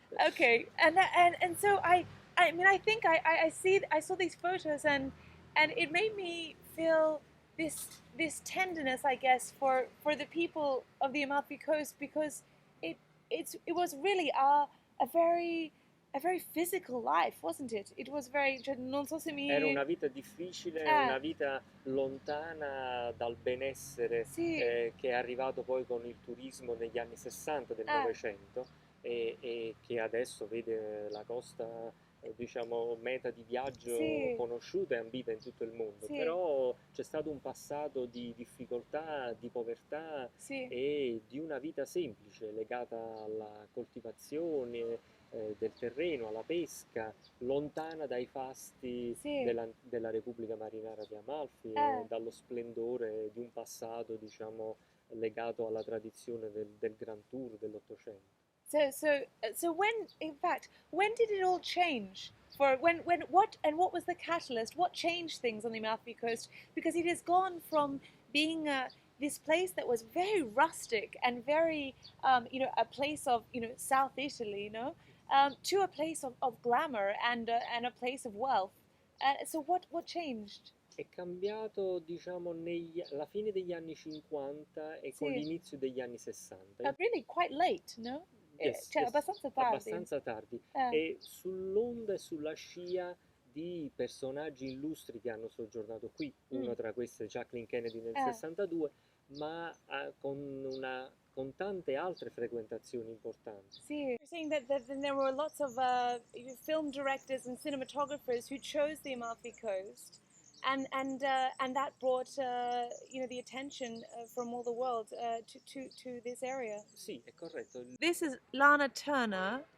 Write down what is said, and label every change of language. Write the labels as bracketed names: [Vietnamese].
[English] Okay, and so I mean, I think I saw these photos, and it made me feel this tenderness, I guess, for the people of the Amalfi Coast, because it was really a very physical life, wasn't it? It was very, [Italian] non so se mi... Era una vita difficile, una vita lontana dal benessere, sì, che è arrivato poi con il turismo negli anni 60 del Novecento, e che adesso vede la costa, diciamo, meta di viaggio sì, conosciuta e ambita in tutto il mondo. sì, Però c'è stato un passato di difficoltà, di povertà sì, e di una vita semplice legata alla coltivazione del terreno, alla pesca, lontana dai fasti sì, della Repubblica Marinara di Amalfi e dallo splendore di un passato, diciamo, legato alla tradizione del Grand Tour dell'Ottocento. [English] So when, in fact, when did it all change? What was the catalyst? What changed things on the Amalfi Coast? Because it has gone from being this place that was very rustic and very, a place of, South Italy, to a place of glamour and a place of wealth. So what changed? [Italian] È cambiato, diciamo, alla fine degli anni 50 e con l'inizio degli anni 60. [English] Really quite late, no? Yes, [Italian] Cioè, [English] yes, [Italian] abbastanza tardi. abbastanza tardi. E sull'onda e sulla scia di personaggi illustri che hanno soggiornato qui, una tra queste Jacqueline Kennedy nel 62, ma con tante altre frequentazioni importanti. Sì. [English] You're saying that there were lots of film directors and cinematographers who chose the Amalfi Coast, and that brought the attention from all the world to this area. [Italian] Sì, è corretto. [English] This is Lana Turner.